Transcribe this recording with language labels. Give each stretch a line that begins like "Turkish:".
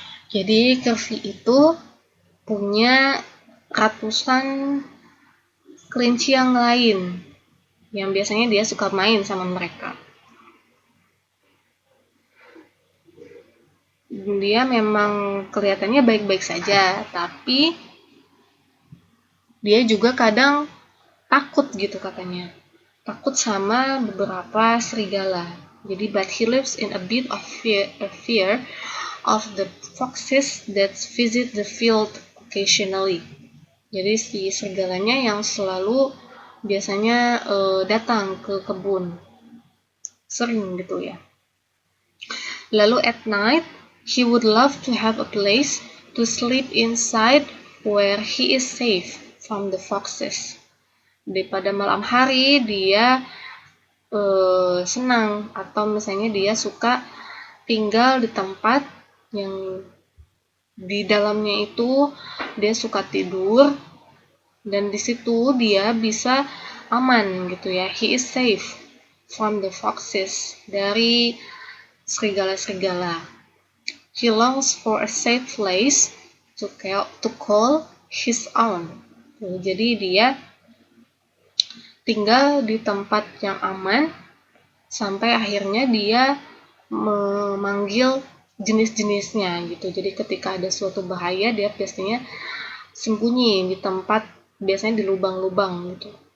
Indonesian: Jadi Curvy itu punya ratusan kelinci yang lain yang biasanya dia suka main sama mereka. Dia memang kelihatannya baik-baik saja, tapi dia juga kadang takut gitu katanya. Takut sama beberapa serigala. Jadi
English: but he lives in a bit of fear of the foxes that visit the field occasionally.
Indonesian: Jadi si serigalanya yang selalu biasanya datang ke kebun. Sering gitu ya. Lalu
English: at night, he would love to have a place to sleep inside where he is safe from the foxes.
Indonesian: Pada malam hari dia senang atau misalnya dia suka tinggal di tempat yang di dalamnya itu dia suka tidur dan di situ dia bisa aman gitu ya.
English: He is safe from the foxes,
Indonesian: dari serigala-serigala.
English: He longs for a safe place to call his own.
Indonesian: Jadi dia tinggal di tempat yang aman sampai akhirnya dia memanggil jenis-jenisnya gitu. Jadi ketika ada suatu bahaya dia biasanya sembunyi di tempat, biasanya di lubang-lubang gitu.